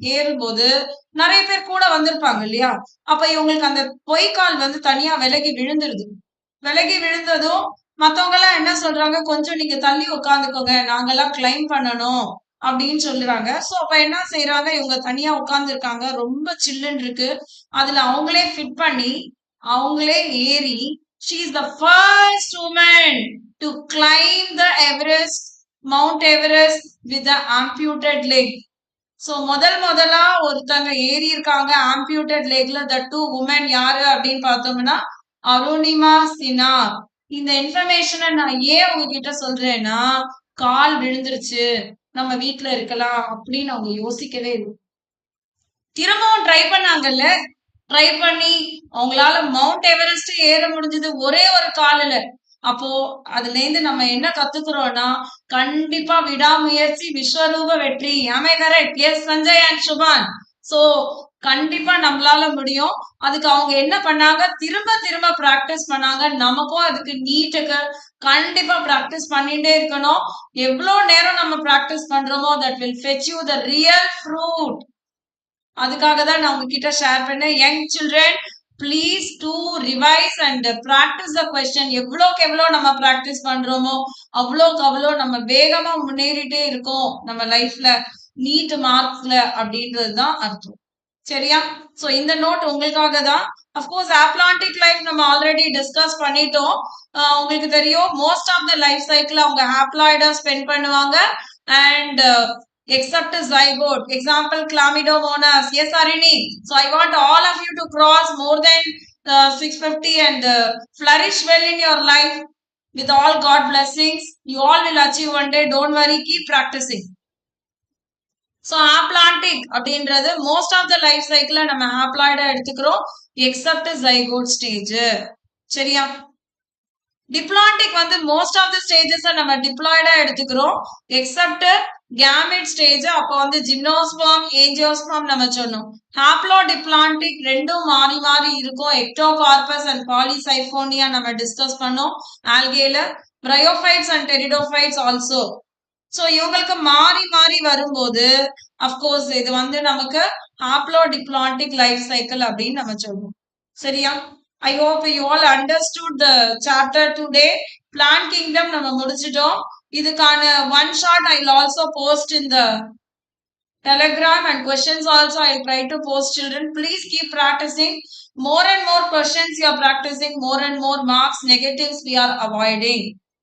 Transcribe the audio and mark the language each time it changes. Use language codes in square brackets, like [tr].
[ta] ஏறும்போது நிறைய பேர் கூட வந்திருப்பாங்க இல்லையா? அப்ப இவங்களுக்கு அந்த பொய்க்கால் வந்து தனியா விலகி விழுந்துருது. விலகி விழுந்ததும் மத்தவங்க எல்லாம் என்ன சொல்றாங்க, கொஞ்சம் நீங்க தள்ளி உட்காந்துக்கோங்க, நாங்கெல்லாம் கிளைம் பண்ணணும் அப்படின்னு சொல்லுறாங்க. சோ அப்ப என்ன செய்யறாங்க, இவங்க தனியா உட்கார்ந்து இருக்காங்க. ரொம்ப சில்லுன்னு இருக்கு. அதுல அவங்களே ஃபிட் பண்ணி அவங்களே ஏறி [en] she is the first woman to climb the Everest, Mount Everest with the amputated leg. [ta] So முதலா ஒருத்தங்க ஏறி இருக்காங்க amputated legல. [en] the two women [ta] யாரு அப்படின்னு பார்த்தோம்னா அருணிமா சின்ஹா. இந்த இன்ஃபர்மேஷனை நான் ஏன் உங்ககிட்ட சொல்றேன்னா, கால் விழுந்துருச்சு, நம்ம வீட்டுல இருக்கலாம் அப்படின்னு அவங்க யோசிக்கவே இல்லை. திரும்பவும் ட்ரை பண்ணாங்கல்ல, ட்ரை பண்ணி அவங்களால மவுண்ட் எவரெஸ்ட் ஏற முடிஞ்சது ஒரே ஒரு காலில். அப்போ அதுல இருந்து நம்ம என்ன கத்துக்கிறோம்னா கண்டிப்பா விடாமுயற்சி விஸ்வரூப வெற்றி. [en] am I correct? Yes Sanjay and Shubhan. [ta] So கண்டிப்பா நம்மளால முடியும். அதுக்கு அவங்க என்ன பண்ணாங்க, திரும்ப திரும்ப பிராக்டிஸ் பண்ணாங்க. நமக்கும் அதுக்கு நீட்டுக்கு கண்டிப்பா பிராக்டிஸ் பண்ணிட்டே இருக்கணும். எவ்வளவு நேரம் நம்ம பிராக்டிஸ் பண்றோமோ [en] that will fetch you the real fruit. [ta] அதுக்காக தான் நான் உங்ககிட்ட ஷேர் பண்ணேன். [en] Young children please to revise and practice the question. [ta] எவ்வளோக்கு எவ்வளோ நம்ம பிராக்டிஸ் பண்றோமோ அவ்வளோக்கு அவ்வளோ நம்ம வேகமா முன்னேறிட்டே இருக்கோம் நம்ம லைஃப்ல நீட் மார்க்ஸ்ல அப்படின்றது தான் அர்த்தம். சரியா? சோ இந்த நோட் உங்களுக்காக தான். [en] of course haplontic life [ta] நம்ம [en] already discuss [ta] பண்ணிட்டோம். உங்களுக்கு தெரியும் [en] most of the life cycle [ta] அவங்க ஹாப்ளாய்டா ஸ்பெண்ட் பண்ணுவாங்க and [en] except zygote. Example chlamydomonas. Yes Arini. So I want all of you to cross more than 650 and flourish well in your life with all God blessings. You all will achieve one day. Don't worry. Keep practicing. So aplantic [ta] அப்படின்றது [en] most of the life cycle [ta] நம்ம [en] haploid [ta] எடுத்துக்கிறோம் [en] except zygote stage. [ta] சரியா? Diplontic வந்து [en] most of the stages [ta] நம்ம டிப்ளாய்டா எடுத்துக்கிறோம் [en] Except gamete stage. [ta] அப்போ வந்து ஜிம்னோஸ்பர்ம் ஏஞ்சியோஸ்பர்ம் நம்ம சொன்னோம். ஹாப்லோ டிப்ளான்டிக் ரெண்டும் மாறி மாறி இருக்கும். எக்டோகார்பஸ் அண்ட் பாலிசைபோனியா நம்ம டிஸ்கஸ் பண்ணோம் ஆல்கேல. [en] bryophytes and pteridophytes also. [ta] So இவங்களுக்கு மாறி மாறி வரும்போது அப்கோர்ஸ் இது வந்து நமக்கு ஹாப்லோ டிப்ளான்டிக் லைஃப் சைக்கிள் அப்படின்னு நம்ம சொல்லுவோம். சரியா? [en] I hope you all understood the chapter today. Plant kingdom [ta] நம்ம முடிச்சிட்டோம். இதுக்கான [en] one shot I will also post in the telegram and questions also I will try to post children. Please keep practicing. More and more questions you are practicing, more and more marks, negatives we are avoiding.